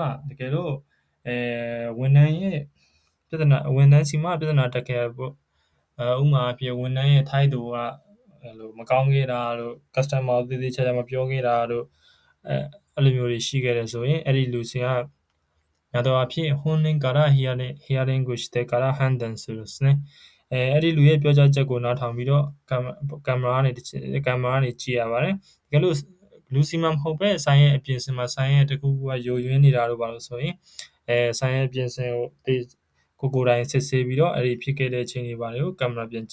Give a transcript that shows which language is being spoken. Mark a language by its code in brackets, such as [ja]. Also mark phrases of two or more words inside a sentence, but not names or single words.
[my] တကယ်လို့ဝန်ထမ်းရဲ့ပြဿနာဝန်ထမ်းစီမှာပြဿနာတက်ခဲ့ပေါ့ဥမာအဖြစ်ဝန်ထမ်းရဲ့ထိုက်သူ ကအဲ့လိုမကောင်းခဲ့တာတို့ customer သေသေးချာချာမပြောခဲ့တာတို့အဲ့လိုမျိုးတွေရှိခဲ့တယ်ဆိုရင်အဲ့ဒီလူစင်ကများသောအားဖြင့် [ja] 本人から [my] hearing ကို [ja] してから判断するですね [my] အဲ့ဒီလူရဲ့ပြောကြားချက်ကိုနားထောင်ပြီးတော့ကင်မရာကနေကြည့်ရပါတယ်တကယ်လို့လူစီမမဟုတ်ပဲဆိုင်ရဲ့အပြင်စင်မှာဆိုင်ရဲ့တကူကယိုယွ င်းနေတာတို့ပါလို့ဆိုရင်ဆိုင်ရဲ့အပြင်စင်ကိုကိုယ်တိုင်စစ်ဆေးပြီးတော့အဲ့ဒီဖြစ်ခဲ့တဲ့အချိန်တွေပါလို့ကင်မရာပြန်ကြ